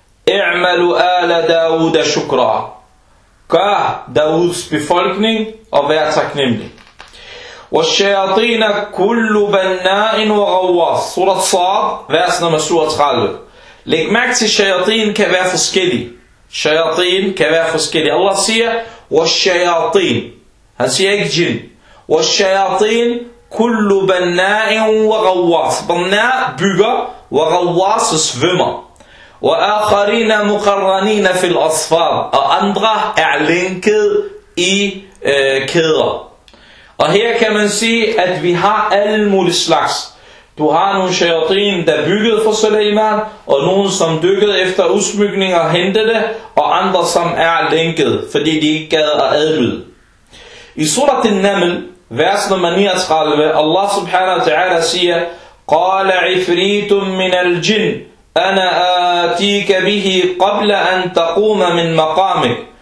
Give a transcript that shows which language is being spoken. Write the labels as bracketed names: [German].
[Arabic] I'malu ala Dawud shukra. [Danish] Gør Dawuds befolkning og vær taknemmelig. [Arabic] والشياطين كل بناء وغواص سورة صاد [Danish] vers nummer 37 Læg mærke til, shayatin kan være forskellig. Shayatin kan være forskellig. Allah siger والشياطين Han siger ikke jinn. [Arabic] والشياطين كل بناء وغواص بناء [Danish] bygger [Arabic] وغواص [Danish] svømmer [Arabic] وآخرين مقرنين في الأصفاد [Danish] og andre er linket i kæder. Og her kan man sige, at vi har alle mulige slags. Du har nogle shayatin, der byggede for Suleiman, og nogle, som dykkede efter udsmykninger og hentede det, og andre, som er lænket, fordi de ikke gad at adlyde. I surat al-Naml, vers nummer 39, Allah subhanahu wa ta'ala siger, [Arabic] قَالَ عِفْرِيتٌ مِّنَ الْجِنِ أَنَا آتِيكَ بِهِ قَبْلَ أَن تَقُومَ مِن مَقَامِكَ